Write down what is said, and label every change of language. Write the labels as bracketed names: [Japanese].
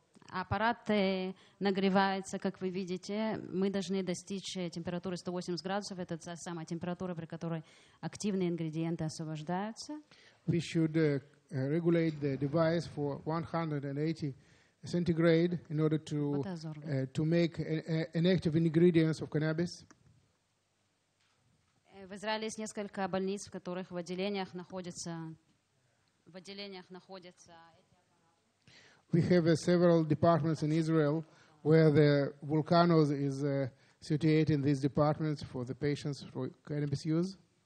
[Russian] Аппарат нагревается, как вы видите. Мы должны достичь температуры 180 градусов. Это та самая температура, при которой активные ингредиенты освобождаются. [English] We should regulate the device for 180 centigrade in order to make inactive ingredients of cannabis. [Russian] В Израиле есть несколько больниц, в которых в отделениях находятся. [English] We have several departments in Israel where the volcanoes is situated in these departments for the patients for cannabis use.